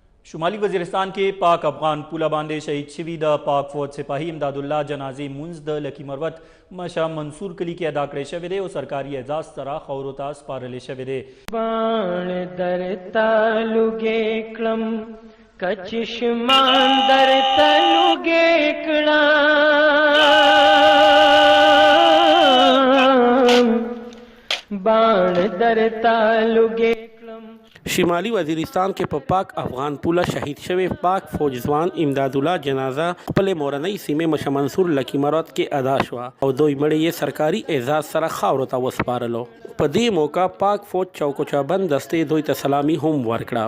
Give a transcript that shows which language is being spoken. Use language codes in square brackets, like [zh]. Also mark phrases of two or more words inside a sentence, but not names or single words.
[ps] شمالی وزیرستان کے پاک افغان پوله باندې شهید شوي د پاک فوج سپاهي امداد الله جنازې مونځ د لکی مروت مشا منصور کلی کې ادا کړی شوی دی او سرکاري اعزاز سره خاورو ته سپارلی شوی دی. بان در تعلق کلم کچشمان در تعلق کلم بان در تعلق شمالی وزیرستان کې په پاک افغان پوله شهید شوی پاک فوج ځوان امداد الله جنازه خپل مورنۍ سیمې مشا منصور لکی مروت کې ادا شوه او دوی مړی یې سرکاري اعزاز سره خاورو ته وسپارلو. په دې موقع پاک فوج چوکوچابند دستې دوی ته سلامي هم ورکړه.